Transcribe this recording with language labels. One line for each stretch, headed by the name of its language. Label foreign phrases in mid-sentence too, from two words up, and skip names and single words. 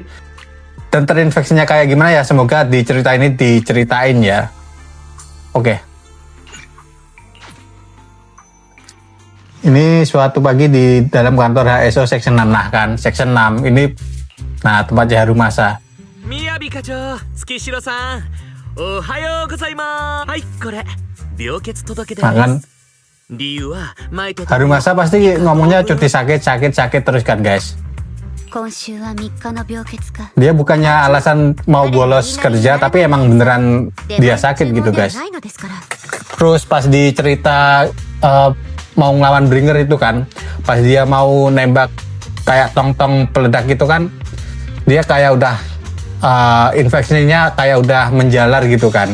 Indonesian: Dan terinfeksinya kayak gimana ya, semoga di cerita ini diceritain ya. Oke. Ini suatu pagi di dalam kantor HSO Section 6. Nah kan, Section 6 ini, nah tempatnya Harumasa.
Japanese: Miyabi Kacho, Tsukishiro-san. おはようございます. はい、これ. 病欠届です.
Indonesian: Nah kan, Harumasa pasti ngomongnya cuti sakit terus kan guys. Dia bukannya alasan mau bolos kerja, tapi emang beneran dia sakit gitu guys. Terus pas di cerita mau ngelawan Bringer itu kan, pas dia mau nembak kayak tong-tong peledak gitu kan, dia kayak udah infeksinya kayak udah menjalar gitu kan.